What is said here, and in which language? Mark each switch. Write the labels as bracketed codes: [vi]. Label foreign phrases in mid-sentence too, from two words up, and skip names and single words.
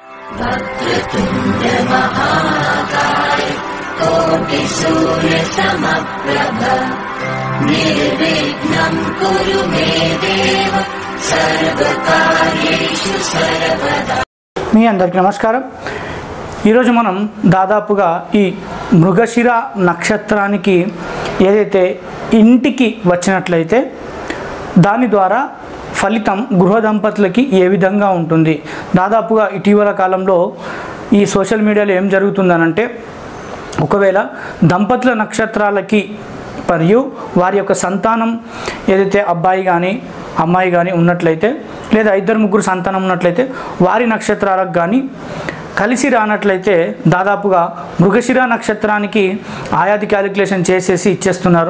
[sa] वक्रतुण्ड महाकाय कोटि सूर्य समप्रभ निर्विघ्नं कुरु मे देव सर्वकार्येषु सर्वदा। [te] మీ అందరికీ నమస్కారం। ఈరోజు మనం దాదాపుగా ఈ మృగశిర నక్షత్రానికి ఏదైతే ఇంటికి వచ్చినట్లయితే దాని ద్వారా ఫలితం గృహ దంపతులకి ఏ విధంగా ఉంటుంది, దాదాపుగా ఇటీవల కాలంలో ఈ [en] social media [te] ఏం జరుగుతుందనంటే, ఒకవేళ దంపతుల నక్షత్రాలకి మరియు వారి యొక్క సంతానం ఏదైతే అబ్బాయి కానీ అమ్మాయి కానీ ఉన్నట్లయితే, లేదా ఇద్దరు ముగ్గురు సంతానం ఉన్నట్లయితే వారి నక్షత్రాలకు కానీ కలిసి రానట్లయితే దాదాపుగా మృగశిర నక్షత్రానికి ఆయాది క్యాలిక్యులేషన్ చేసేసి ఇచ్చేస్తున్నారు.